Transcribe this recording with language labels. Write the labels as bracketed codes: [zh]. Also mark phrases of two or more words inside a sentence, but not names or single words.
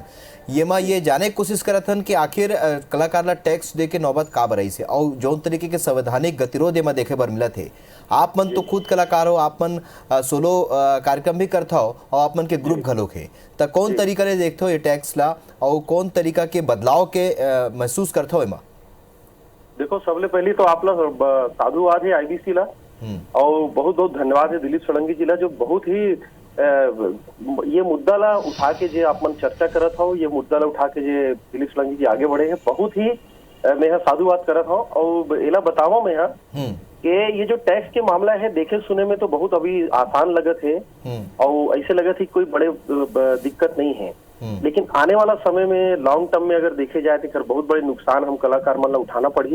[hne] ये जाने की कोशिश करत हन कि आखिर कलाकार ला टैक्स दे के नौबत का बरई से, और जौन तरीके के संवैधानिक गतिरोध में देखे बर मिलत है। आप मन तो खुद कलाकार हो, आप मन सोलो कार्यक्रम भी करता हो और आप मन के ग्रुप घलोक है, तो कौन तरीका ले देखते हो ये टैक्स ला और कौन तरीका के बदलाव के महसूस करते हो? एमा देखो सबले पहली तो आप लोग साधुवाद है आईबीसी ला, और बहुत बहुत धन्यवाद है दिलीप षडंगी जी ला जो बहुत ही ये मुद्दा ला उठा के जे आप मन चर्चा करत हो, ये मुद्दा ला उठा के जे दिलीप षडंगी जी आगे बढ़े हैं, बहुत ही मैं यहाँ साधुवाद करत हूँ। और एला बतावा मैं यहाँ कि ये जो टैक्स के मामला है देखे सुने में तो बहुत अभी आसान लगत है, और ऐसे लगत है कोई बड़े दिक्कत नहीं है। लेकिन आने वाला समय में [en] long term [hne] में अगर देखे जाए तो बहुत बड़े नुकसान हम कलाकार मन ला उठाना पड़ी।